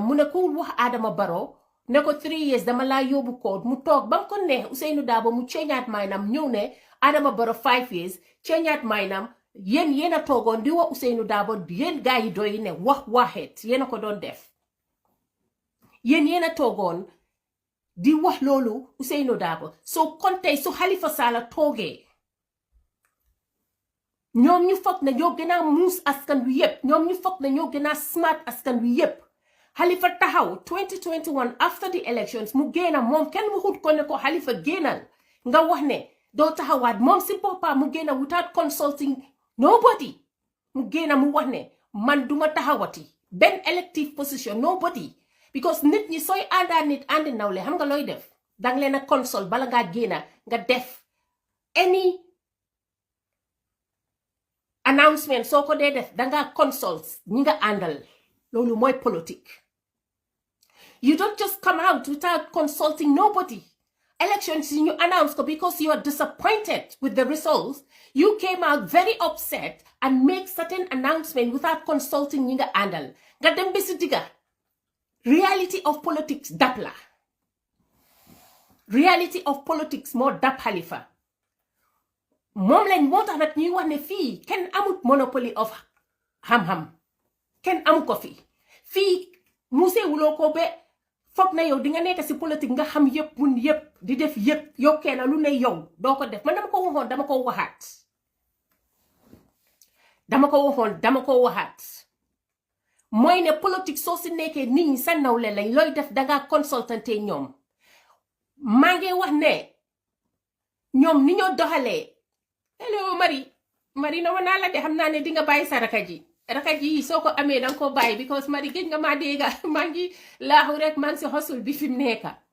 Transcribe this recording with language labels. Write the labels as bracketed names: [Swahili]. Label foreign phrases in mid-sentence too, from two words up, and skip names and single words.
[Wolof] mu ne ko wax Adama Barrow ne ko 3 years dama laa yóbbu koot mu toog ba mu ko neex Ousainou Darboe mu ceeñaat maynam ñëw ne Adama Barrow 5 years ceeñaat maynam yéen a toogoon di wax Ousainou Darboe yéen gaa yi doy ne waxeet yéen a ko doon def yéen a toogoon di wax loolu Ousainou Darboe soo kon tey su Halifa Sallah toogee ñoom ñu foog ne ñoo gën a muus askan wi yépp ñoom ñu foog ne ñoo gën a smart askan wi yépp Halifa taxaw 2021 [English] after the elections [Wolof] mu génna moom kenn waxut ko ne ko Halifa génnal nga wax ne doo taxawaat moom si boppam mu génna [English] without consulting nobody [Wolof] mu génna mu wax ne man duma taxawati benn [English] elective position nobody [Wolof] because nit ñi sooy àndaa nit àndi nawle xam nga looy def danga leen a consult bala ngaa génna nga def any [English] announcement [Wolof] soo ko dee def danga consult ñi nga àndal loolu mooy politique [English] you don't just come out without consulting nobody elections you announce ko because you are disappointed with the results you came out very upset and make certain announcement without consulting [Wolof] ñi nga àndal nga dem ba si digga [English] reality of politics [Wolof] dab la [English] reality of politics [Wolof] moo dab Halifa moom lañ moo tax nag ñuy wax ne fii kenn amut [English] monopoly of [Wolof] xam-xam kenn amu ko fii musée wuloo ko ba foog na yow di nga nekk si politique nga xam yëpp mun yëpp di def yëpp yow kenn lu ne yow doo ko def man dama ko waxoon dama ko waxaat mooy ne politique soo si nekkee nit ñi sa nawle lañ looy def danga consultante ñoom maa ngi wax ne ñoom ni ñoo doxalee hello Marie na wanaa la de xam naa ne di nga bàyyi sa raka ji soo ko amee danga ko bàyyi because Marie géej nga maa dégga maa ngi laaxu rek maa ngi si xosul bi fi mu nekka